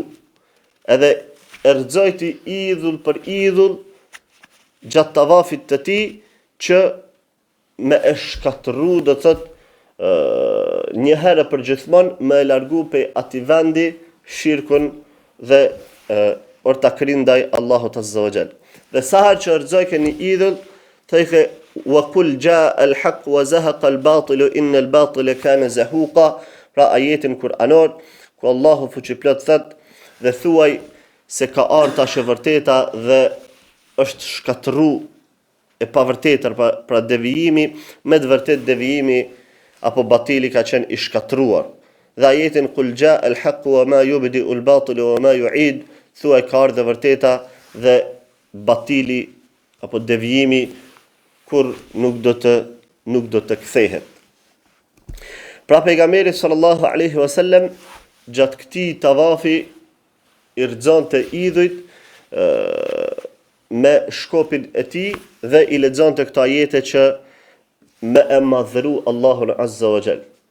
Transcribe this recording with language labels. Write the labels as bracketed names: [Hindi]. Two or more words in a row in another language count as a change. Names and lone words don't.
[Albanian] Edhe e rrxojti idhull për idhull gjatë tavafit të tij që me e shkatërru, do thot një herë për gjithmonë me largu pe ati vendi shirkun dhe ortakrin ndaj Allahut [Arabic] عز وجل. [Albanian] Dhe sa herë që rrxojke një idhull, thëjke [Arabic] وقل جاء الحق وزهق الباطل إن الباطل كان زهوقا, [Albanian] pra ajetin kuranor ku Allahu fuqiplot thot dhe thuaj se ka ardhur tash e vërteta dhe është shkatërru e pavërtetër, pra devijimi, me të vërtet devijimi apo batili ka qenë i shkatruar. Dhe ajetin [Arabic] قل جاء الحق وما يبدئ الباطل وما يعيد, [Albanian] thuaj ka ardhur e vërteta dhe batili apo devijimi kur nuk do të kthehet. Pra pejgamberi [Arabic] صلى الله عليه وسلم [Albanian] gjatë këtij tavafi i rrxonte idhujt me shkopin e tij dhe i lexonte këto ajete që me e madhëru Allahun [Arabic] عز وجل.